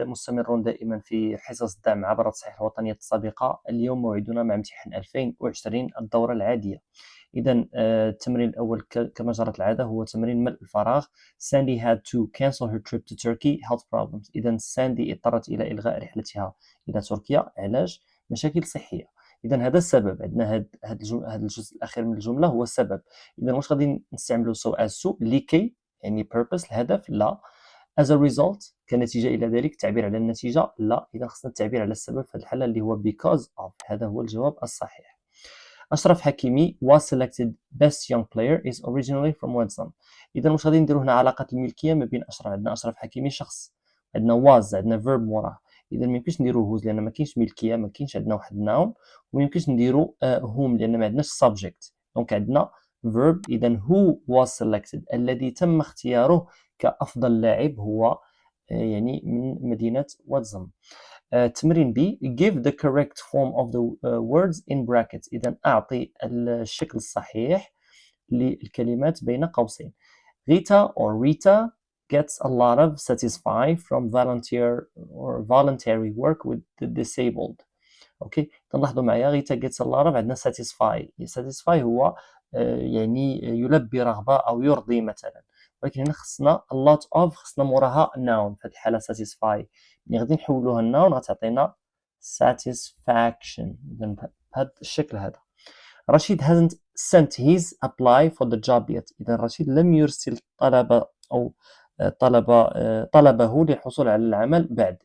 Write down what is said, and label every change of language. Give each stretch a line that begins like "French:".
Arabic: مستمرون دائما في حصص الدعم عبر التصحيح الوطني السابقة. اليوم موعدنا مع امتحان 2020 الدورة العادية. إذا التمرين الأول كما جرت العادة هو تمرين ملء الفراغ.
English: Sandy had to cancel her trip to Turkey, health problems.
Arabic: إذا ساندي اضطرت إلى إلغاء رحلتها إلى تركيا، علاج مشاكل صحية. إذا هذا السبب، عندنا هذا الجزء الأخير من الجملة هو السبب. إذا واش غادي نستعملو
English: so as to
Arabic: لكي، يعني purpose الهدف، لا.
English: as a result
Arabic: كنتيجة إلى ذلك، التعبير على النتيجة لا. إذا خصنا التعبير على السبب في الحالة اللي هو
English: because of.
Arabic: هذا هو الجواب الصحيح.
English: أشرف حكيمي was selected best young player is originally from Wedzam.
Arabic: إذا واش غادي نديرو هنا علاقة الملكية ما بين أشرف، عندنا أشرف حكيمي شخص، عندنا was، عندنا verb موراه. إذا ما يمكنش نديرو whose لأن ما كاينش ملكية، ما كاينش عندنا واحد noun. وما يمكنش نديرو whom لأن ما عندناش subject. دونك عندنا verb. إذا
English: who was selected،
Arabic: الذي تم اختياره كأفضل لاعب هو يعني من مدينة واتزم. تمرين بي
English: give the correct form of the words in brackets.
Arabic: إذا أعطي الشكل الصحيح للكلمات بين قوسين.
English: Rita or Rita gets a lot of satisfy from volunteer or voluntary work with the disabled.
Arabic: اوكي، تلاحظوا معايا غيتا
English: gets a lot of،
Arabic: عندنا satisfy. satisfy هو يعني يلبي رغبة أو يرضي مثلا، ولكن هنا خصنا
English: a lot of،
Arabic: خصنا موراها noun. في هذه الحالة satisfy ملي غادي نحولوها noun غتعطينا satisfaction. إذا بهذا الشكل هذا.
English: رشيد hasn't sent his apply for the job yet.
Arabic: إذا رشيد لم يرسل طلب أو طلبه للحصول على العمل بعد.